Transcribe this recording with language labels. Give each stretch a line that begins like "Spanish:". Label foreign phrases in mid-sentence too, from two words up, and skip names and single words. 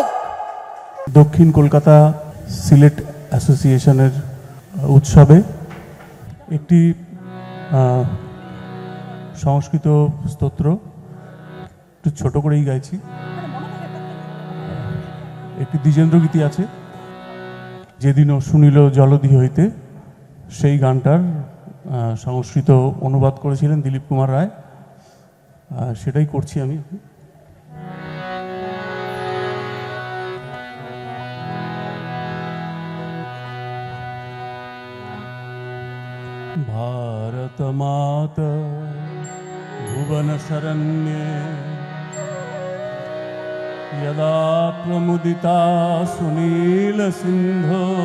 Bangla: দক্ষিণ কলকাতা সিলেট অ্যাসোসিয়েশনের উৎসবে একটি সংস্কৃত স্তোত্র একটু ছোট করেই গাইছি। একটি দ্বিজেন্দ্র গীতি আছে, যেদিনও শুনিল জলধি হইতে, সেই গানটার সংস্কৃত অনুবাদ করেছিলেন দিলীপ কুমার রায়, সেটাই করছি আমি।
Sanskrit: भारत माता भुवन शरण्ये यदा त्वमुदिता सुनील सिंधो